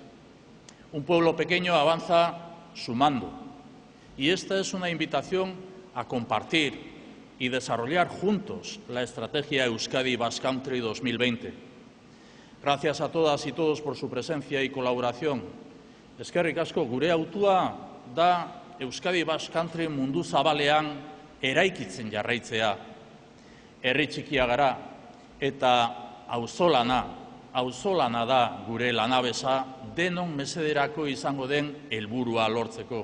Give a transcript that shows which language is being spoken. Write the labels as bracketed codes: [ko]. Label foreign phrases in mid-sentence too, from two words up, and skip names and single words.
[es] Un pueblo pequeño avanza sumando, y esta es una invitación a compartir y desarrollar juntos la estrategia Euskadi Basque Country 2020. Gracias a todas y todos por su presencia y colaboración. [eu] Eskerrik asko, gure hautua da Euskadi Basque Country mundu zabalean eraikitzen jarraitzea. Herri txikia gara eta auzolana da gure lanabesa denon mesederako izango den helburua lortzeko.